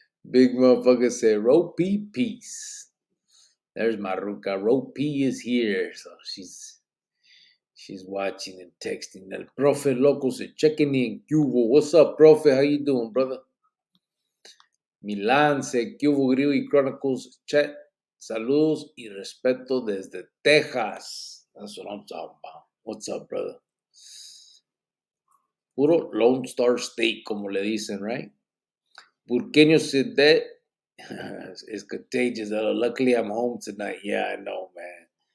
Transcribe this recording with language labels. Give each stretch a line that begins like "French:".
English: Big motherfucker said, Ropi peace. There's Maruca. Ropi is here. So she's watching and texting. El Profe Loco said, checking in. Cubo. What's up, Profe? How you doing, brother? Milan said,
Spanish: ¿Qué hubo,
English: Grillo y Chronicles?
Spanish: Chat, saludos y respeto desde Texas.
English: That's what I'm talking about. What's up, brother?
Spanish: Puro
English: Lone Star State,
Spanish: como le dicen,
English: right? Burqueño said that is contagious. Luckily, I'm home tonight. Yeah, I know, man.